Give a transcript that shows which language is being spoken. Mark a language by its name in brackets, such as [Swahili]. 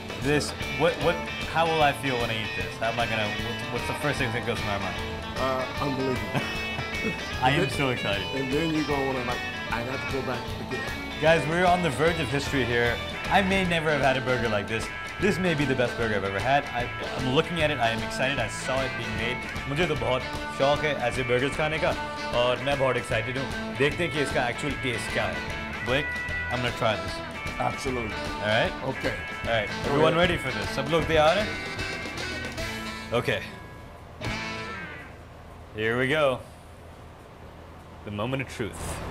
[English] This, how will I feel when I eat this? How am I gonna, what's the first thing that goes through my mind? Unbelievable. I am so excited. And then you go on and like, I got to go back again. Guys, we're on the verge of history here. I may never have had a burger like this. This may be the best burger I've ever had. I'm looking at it, I am excited. I saw it being made. [Hindi] मुझे तो बहुत शौक है ऐसे burgers खाने का और मैं बहुत excited हूँ. देखते हैं कि इसका actual taste क्या है. [English] Blake, I'm gonna try this. Absolutely. All right? Okay. All right. Everyone ready for this? [Hindi] सब लोग तैयार हैं? Okay. [English] Here we go. The moment of truth.